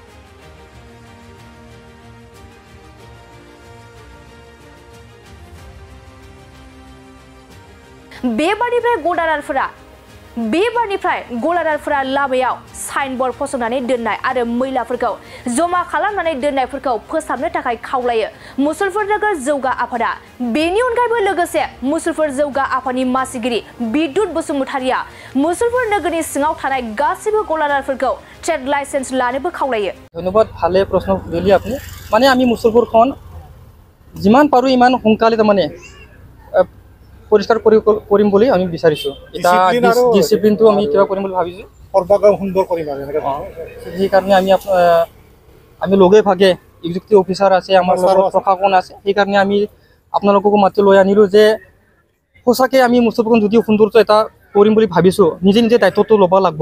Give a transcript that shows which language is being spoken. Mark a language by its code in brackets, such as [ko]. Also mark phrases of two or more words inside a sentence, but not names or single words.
[brx] बेबारनिफ्राय गलादारफोरा लामायाव साइनबोर्ड फसंनानै दोननाय आरो मैलाफोरखौ जमा खालामनानै दोननायफोरखौ फोसाबनो थाखाय खावलायो मुसलपुर नोगोर जौगा आफादा। बेनि अनगायैबो लोगोसे मुसलपुर जौगा आफादनि मासिगिरि बिद्युत बसुमतारिया मुसलपुर नोगोरनि सिङाव थानाय गासैबो गलादारफोरखौ ट्रेड लाइसेन्स लानोबो खावलायो। [as] धन्यवाद ভালে প্রশ্ন দিলি আপনি মানে আমি মুসলপুরখন যিমান পাৰো ইমান সোনকালে মানে পৰিষ্কাৰ কৰিম বুলি আমি বিচাৰিছো। এটা ডিসিপ্লিনটো আমি কিবা কৰিম বুলি ভাবিছো, সৰ্বাগ্ৰ সুন্দৰ কৰিম আৰু এনেকৈ সেই কাৰণে আমি লগে ভাগে এক্সিকিউটিভ অফিচাৰ আছে, আমাৰ লগত প্ৰশাসন আছে, সেই কাৰণে আমি আপোনালোককো মাতি লৈ আনিলো যে সঁচাকৈ আমি মুছলপুৰখন যদি সৌন্দৰ্য এটা কৰিম বুলি ভাবিছো, নিজে নিজে দায়িত্বটো ল'ব লাগিব।